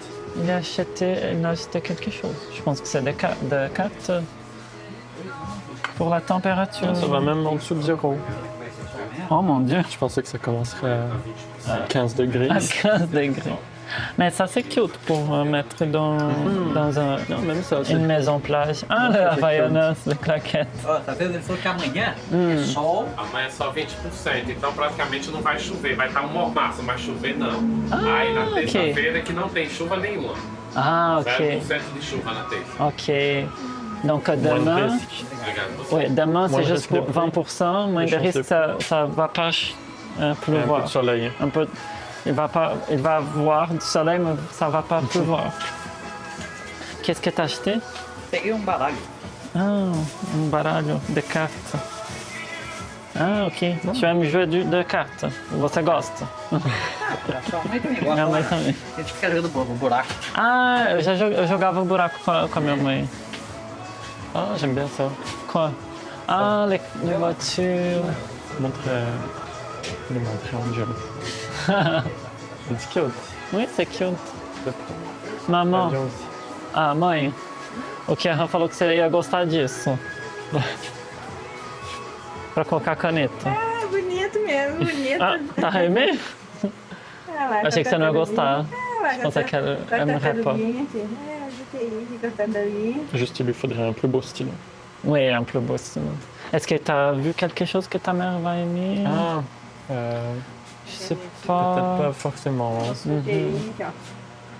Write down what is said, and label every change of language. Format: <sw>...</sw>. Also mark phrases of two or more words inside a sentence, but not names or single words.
<fr>Il a acheté quelque chose. Je pense que c'est des cartes pour la température. Ça va même en dessous de 0. Oh mon Dieu! Je pensais que ça commencerait à 15 degrés. À 15 degrés. Mais ça, c'est cute pour mettre dans Non, même ça, c'est une maison plage. Ah, le Havaianas, le claquette.</fr> <pt>Ó, tá vendo? Ele falou que amanhã é sol. Amanhã é só 20%, então praticamente não vai chover. Vai estar um mormaço, não vai chover não. Aí na ok. terça-feira que não tem chuva nenhuma. Ah, ok. 0% de chuva na terça.</pt> <fr>Ok. Donc moins de demain, risque.</fr> <pt>Obrigado.</pt> <fr>oui, demain Moins c'est de juste risque pour de pluie. 20%, moins de chance risque, de ça va pas Un peu pleuvoir. de soleil. Un peu, il va avoir du soleil, mais ça va pas pleuvoir. Qu'est-ce que tu as acheté?</fr> <pt>Peguei baralho.</pt> <fr>Ah, un baralho de cartes. Ah, ok. Tu aimes jouer de cartes.</fr> <pt>Você gosta? Sua mãe também gosta. Minha mãe né? também. A gente fica jogando buraco. Ah, eu jogava buraco com a minha mãe.</pt> <fr>Ah, j'aime bien ça. Quoi? Ah, les voitures. Montre le montrer en jeu. C'est cute. Oui, c'est cute. Maman. Avion aussi.</fr> <pt>Ah, mãe. O Kieran falou que você ia gostar disso. Pra colocar caneta. É bonito mesmo, bonito. Ah, tá aimé? Ah, lá, Achei que você não ia gostar.</pt> <fr>Je pensais qu'elle aimerait pas. Juste, il lui faudrait un plus beau stylo. Oui, un plus beau stylo. Est-ce que tu as vu quelque chose que ta mère va aimer? Ah, Je sais peut-être pas. pas forcément.</fr>